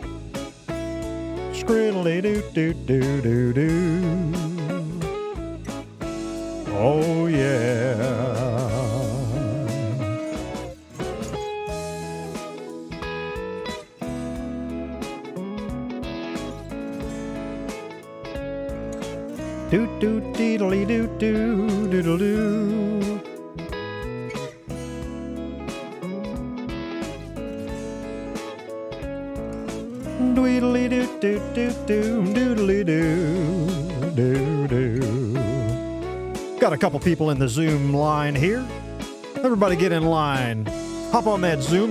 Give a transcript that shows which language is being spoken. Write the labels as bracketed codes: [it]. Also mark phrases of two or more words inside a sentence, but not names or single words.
[en] Skriddly doo doo doo doo doo. Oh yeah. Do do deedly do do doodle doo. Dweedly do do do do doodly doo doo doo. Got a couple people in the Zoom line here. Everybody get in line. Hop on that Zoom.